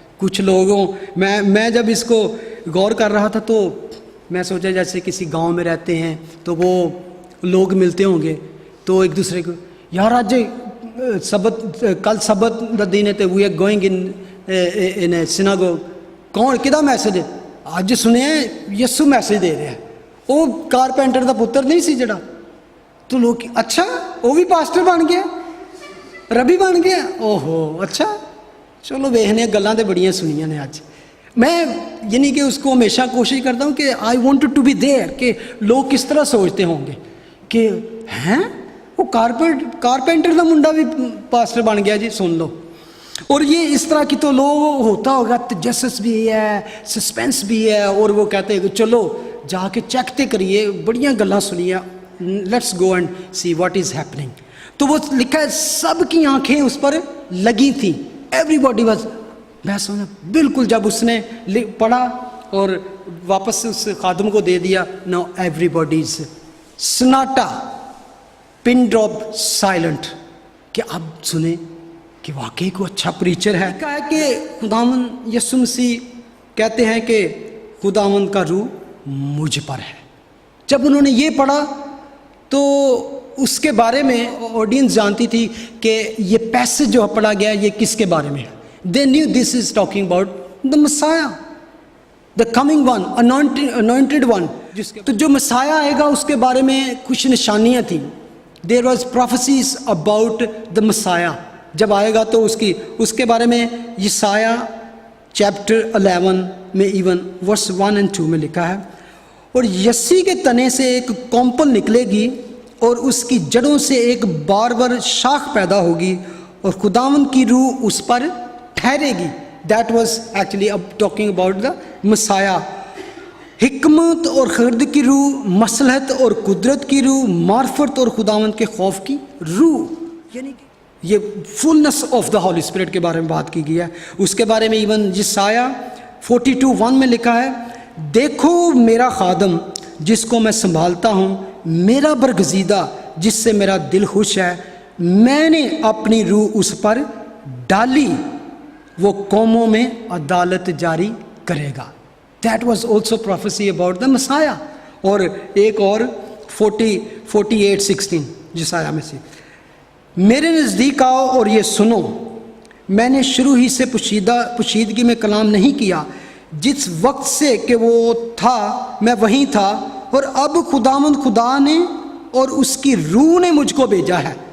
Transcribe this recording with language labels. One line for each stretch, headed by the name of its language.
Urdu: کچھ لوگوں میں جب اس کو غور کر رہا تھا تو میں سوچا جیسے کسی گاؤں میں رہتے ہیں تو وہ لوگ ملتے ہوں گے تو ایک دوسرے کو، یار آج سبت
Punjabi: کل سبت دا دن ہے
Urdu: تو
English: We are going in synagogue.
Punjabi: کون کدا میسج ہے؟ اج سنے یسو میسج دے رہا ہے. وہ کارپینٹر دا پتر نہیں سی جڑا.
Urdu: تو لوگ اچھا وہ بھی پاسٹر بن گیا، ربی بن گیا،
Punjabi: او ہو اچھا چلو ویخنے گلاں تے بڑیاں سنیاں نے.
Urdu: اج میں یعنی کہ اس کو ہمیشہ کوشش کرتا ہوں کہ
English: I want to be there,
Urdu: کہ لوگ کس طرح سوچتے ہوں گے کہ ہیں وہ کارپینٹر کا منڈا بھی پاسٹر بن گیا جی، سن لو. اور یہ اس طرح کی تو لوگ ہوتا ہوگا، تجسس بھی ہے، سسپینس بھی ہے، اور وہ کہتے ہیں کہ چلو
Punjabi: جا کے چیک تے کریے، بڑیاں گلاں سنیے،
English: Let's go and see what is happening.
Urdu: تو وہ لکھا ہے سب کی آنکھیں اس پر لگی تھیں،
English: Everybody was.
Urdu: میں سمجھا بالکل جب اس نے پڑھا اور واپس سے اس خادم کو دے دیا.
English: now everybody is
Urdu: سناٹا,
English: pin drop silent,
Urdu: کہ اب سنیں کہ واقعی کو اچھا پریچر ہے. کہا ہے کہ خداوند یسوع مسیح کہتے ہیں کہ خداوند کا روح مجھ پر ہے. جب انہوں نے یہ پڑھا تو اس کے بارے میں آڈینس جانتی تھی کہ یہ پیسج جو پڑھا گیا یہ کس کے بارے میں ہے.
English: They knew this is talking about the messiah, the coming one, anointed one.
Urdu: تو جو مسایا آئے گا اس کے بارے میں کچھ نشانیاں تھیں.
English: There was prophecies about the messiah.
Urdu: جب آئے گا تو اس کے بارے میں یسایہ چیپٹر 11 میں ایون ورس 1 اور 2 میں لکھا ہے, اور یسی کے تنے سے ایک کومپل نکلے گی اور اس کی جڑوں سے ایک باربر شاخ پیدا ہوگی اور خداوند کی روح اس پر ٹھہرے گی.
English: That was actually اب talking about the Messiah.
Urdu: حکمت اور خرد کی روح, مصلحت اور قدرت کی روح, معرفت اور خداوند کے خوف کی روح, یعنی کہ یہ
English: fullness of the Holy Spirit
Urdu: کے بارے میں بات کی گئی ہے. اس کے بارے میں ایون یسایہ 42:1 میں لکھا ہے, دیکھو میرا خادم جس کو میں سنبھالتا ہوں, میرا برگزیدہ جس سے میرا دل خوش ہے, میں نے اپنی روح اس پر ڈالی, وہ قوموں میں عدالت جاری کرے گا.
English: That was also prophecy about the Messiah.
Urdu: اور ایک اور 48:16 یسایہ میں سے, میرے نزدیک آؤ اور یہ سنو, میں نے شروع ہی سے پوشیدگی میں کلام نہیں کیا, جس وقت سے کہ وہ تھا میں وہیں تھا, اور اب خداوند خدا نے اور اس کی روح نے مجھ کو بھیجا ہے.